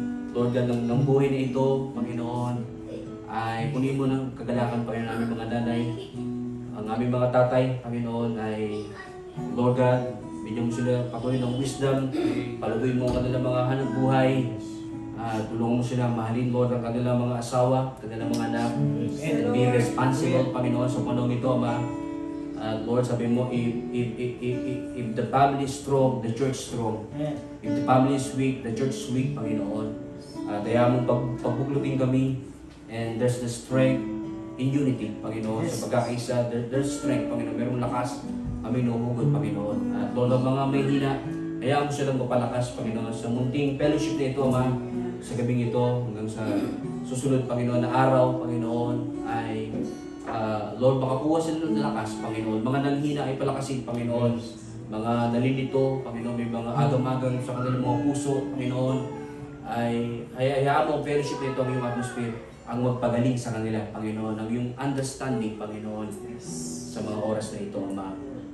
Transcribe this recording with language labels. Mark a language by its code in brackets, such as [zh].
[tl] Lord God, ng buhay na ito, Panginoon, ay kunin mo ng kagalakan, Panginoon, aming mga nanay, ang aming mga tatay, Panginoon, ay Lord God, bigyan mo sila patuloy ng wisdom, palubuin mo ang kanilang mga hanap buhay, tulungan mo sila mahalin, Lord, ang kanilang mga asawa, kanilang mga anak, [en] and be responsible, [tl] Panginoon, sa panahon ito, Ama. [en] Lord, [tl] sabi mo, [en] if the family is strong, the church strong. If the family is weak, the church is weak, Panginoon. [tl] Kaya mong pagbuklutin kami, [en] and there's the strength in unity, Panginoon. [tl] Sa pagkakaisa, [en] there's strength, [tl] Panginoon. Merong lakas kami nuhugod, Panginoon. At Lord, ang mga may hina, hayaan mo silang mapalakas, Panginoon. Sa munting fellowship na ito, Ama, sa gabing ito, hanggang sa susunod, Panginoon, na araw, Panginoon, ay Lord, makakuha sila ng lakas, Panginoon. Mga nanghina ay palakasin, Panginoon. Mga nalilito, Panginoon, may mga agam-agam sa kanilang mga puso, Panginoon, ay hayaan mo ang fellowship na ito, ang iyong atmosphere, ang magpagaling sa kanila, Panginoon, ang iyong understanding, Panginoon, sa mga oras na ito, Ama.